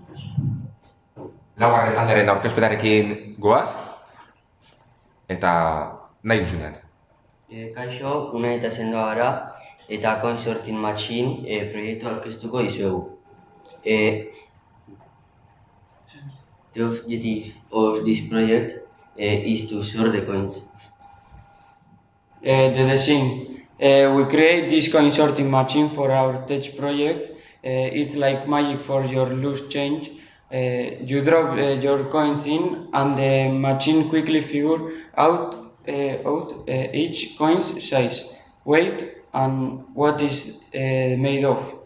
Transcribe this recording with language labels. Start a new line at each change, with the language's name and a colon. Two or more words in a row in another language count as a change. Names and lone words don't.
Basque: Laugarren taldearen aurkezpenarekin goaz, eta nahi duzunean. Kaixo, Unai eta Sendoa gara, eta Coin Sorting Machine proiektu aurkeztuko dizuegu.
English: The objective of this project is to sort the coins. The design. We create this coin sorting machine for our tech project. It's like magic for your loose change. You drop your coins in, and the machine quickly figure out each coin's size, weight, and what is made of.